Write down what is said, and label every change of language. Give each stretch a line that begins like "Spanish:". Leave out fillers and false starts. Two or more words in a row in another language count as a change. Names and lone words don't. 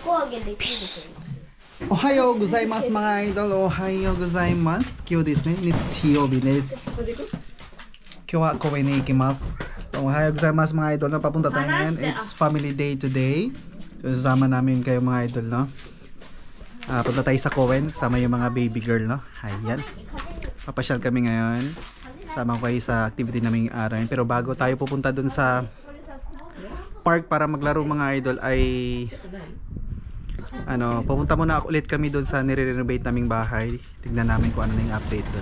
Japanese: おはようございます
Filipino: mga idol.
Japanese: おはようございます。今日ですね、日曜日です。今日は公園に行きます。おはようございます
Filipino: mga idol. No, papunta tayo ngayon.
English: It's family day today.
Filipino: So sasama namin kayo mga idol, no. Punta tayo sa Cowen, kasama yung mga baby girl, no. Ayan. Papasyal kami ngayon. Sama ko kayo sa activity naming araw. Pero bago tayo pupunta dun sa park para maglaro mga idol ay pupunta muna ulit kami doon sa nire-renovate naming bahay. Tignan namin kung ano na yung update doon.